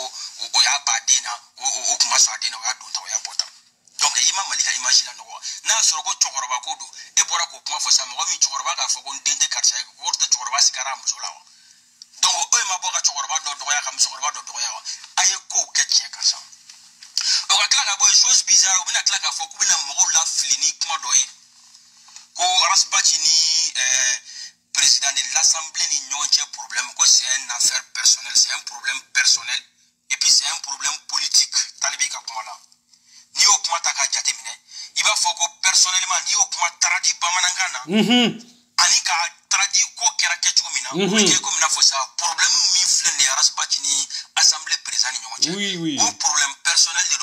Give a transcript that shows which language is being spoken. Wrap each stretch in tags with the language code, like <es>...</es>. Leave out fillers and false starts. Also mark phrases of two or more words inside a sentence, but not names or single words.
<bm>o y'a ba den na o kuma sɔn a den na o y'a don ta o y'a bɔ ta donc i ma mali ka image la nɔgɔ n'a sɔrɔ ko cɛkɔrɔba ko don e bɔra k'o kuma fɔ sisan mɔgɔ min cɛkɔrɔba k'a fɔ ko n den tɛ karisa ye wari tɛ cɛkɔrɔba sigara a muso la wa donc e ma bɔ ka cɛkɔrɔba dɔ dɔgɔya ka musokɔrɔba dɔ dɔgɔya wa a ye kow kɛ tiɲɛ kan sa o ka tila ka bɔ yen</bm> <fr>chose bizarre</fr> <bm>u bɛna tila k'a fɔ k'u bɛna mɔgɔw lafili ni kuma dɔ ye ko arasibaci ni</bm> <fr>président de l'assemblée</fr> <bm>ni ɲɔgɔn cɛ problème ko</bm> <fr>c'est une affaire personnelle c'est un problème personnel et puis c'est un problème politique</fr> <bm>talibi ka kuma la n'i y'o kuma ta k'a jate minɛ i b'a fɔ ko personnellement n'i y'o kuma taradi bamanankan na ani ka taradi ko kɛra kɛcogo min na o bɛ kɛ komi n'a fɔ sa problème min filɛ nin ye arasibaci ni</bm> <fr>assemblée président</fr> <bm>ni ɲɔgɔn cɛ o</bm> <fr>problème personnel</fr> <bm>de don</bm>